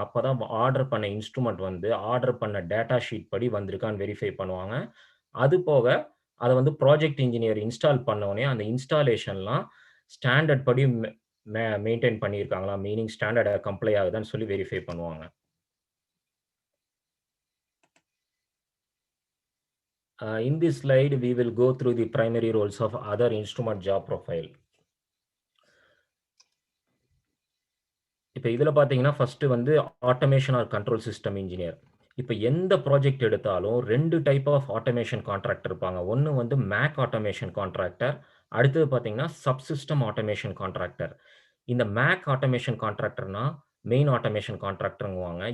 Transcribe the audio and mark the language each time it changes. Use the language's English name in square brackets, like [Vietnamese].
[Tamil] அப்போதான் ஆர்டர் பண்ண இன்ஸ்ட்ருமெண்ட் வந்து ஆர்டர் பண்ண டேட்டா ஷீட் படி வந்திருக்கான்னு வெரிஃபை பண்ணுவாங்க. அது போக அதை வந்து ப்ராஜெக்ட் இன்ஜினியர் இன்ஸ்டால் பண்ணோடனே அந்த இன்ஸ்டாலேஷன்லாம் ஸ்டாண்டர்ட் படி மெயின்டைன் பண்ணியிருக்காங்களா, மீனிங் ஸ்டாண்டர்டை கம்ப்ளை ஆகுதான்னு சொல்லி வெரிஃபை பண்ணுவாங்க. [English] In this slide, we will go through the primary roles of other instrument job profile. [Tamil] இப்போ இதில் பார்த்தீங்கன்னா ஃபர்ஸ்ட் வந்து automation R control system engineer. இப்போ எந்த ப்ராஜெக்ட் எடுத்தாலும் 2 டைப் ஆஃப் ஆட்டோமேஷன் கான்ட்ராக்டர் இருப்பாங்க. ஒன்று வந்து மேக் ஆட்டோமேஷன் கான்ட்ராக்டர், அடுத்தது பார்த்தீங்கன்னா சப்சிஸ்டம் ஆட்டோமேஷன் கான்ட்ராக்டர். இந்த மேக் ஆட்டோமேஷன் கான்ட்ராக்டர்னா மெயின் ஆட்டோமேஷன் கான்ட்ராக்டருங்குவாங்க.